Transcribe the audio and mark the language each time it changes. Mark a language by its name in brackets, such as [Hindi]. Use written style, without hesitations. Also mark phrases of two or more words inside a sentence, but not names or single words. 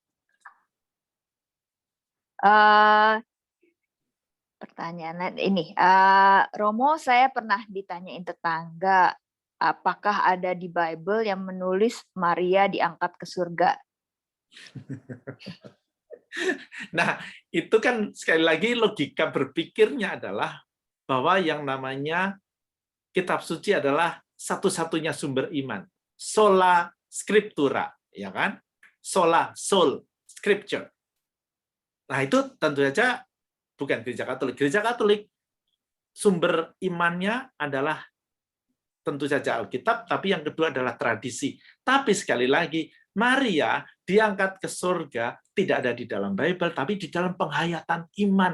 [Indonesian] Pertanyaan ini, Romo, saya pernah ditanyain tetangga, apakah ada di Bible yang menulis Maria diangkat ke surga? Nah, itu kan sekali lagi logika berpikirnya adalah bahwa yang namanya kitab suci adalah satu-satunya sumber iman. [Latin] Sola scriptura, [Indonesian] ya kan? Soul, scripture. Nah, itu tentu saja bukan gereja Katolik. Gereja Katolik sumber imannya adalah tentu saja Alkitab, tapi yang kedua adalah tradisi. Tapi sekali lagi, Maria diangkat ke surga tidak ada di dalam Bible, tapi di dalam penghayatan iman.